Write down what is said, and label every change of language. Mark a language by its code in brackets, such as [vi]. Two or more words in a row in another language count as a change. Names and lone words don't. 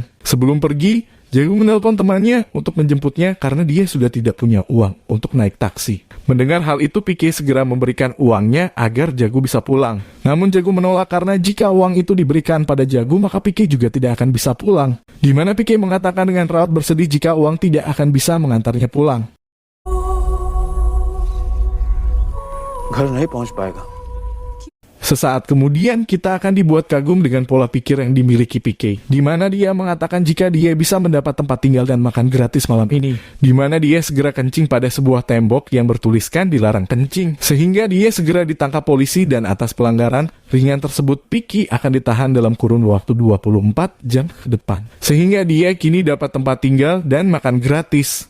[id] Sebelum pergi, Jagu menelpon temannya untuk menjemputnya karena dia sudah tidak punya uang untuk naik taksi. Mendengar hal itu, Pike segera memberikan uangnya agar Jagu bisa pulang. Namun Jagu menolak karena jika uang itu diberikan pada Jagu, maka Pike juga tidak akan bisa pulang. Di mana Pike mengatakan dengan raut bersedih jika uang tidak akan bisa mengantarnya pulang. [hi] घर नहीं पहुंच पाएगा. [id] Sesaat kemudian kita akan dibuat kagum dengan pola pikir yang dimiliki Pike, di mana dia mengatakan jika dia bisa mendapat tempat tinggal dan makan gratis malam ini, di mana dia segera kencing pada sebuah tembok yang bertuliskan dilarang kencing, sehingga dia segera ditangkap polisi dan atas pelanggaran ringan tersebut Pike akan ditahan dalam kurun waktu 24 jam ke depan, sehingga dia kini dapat tempat tinggal dan makan gratis.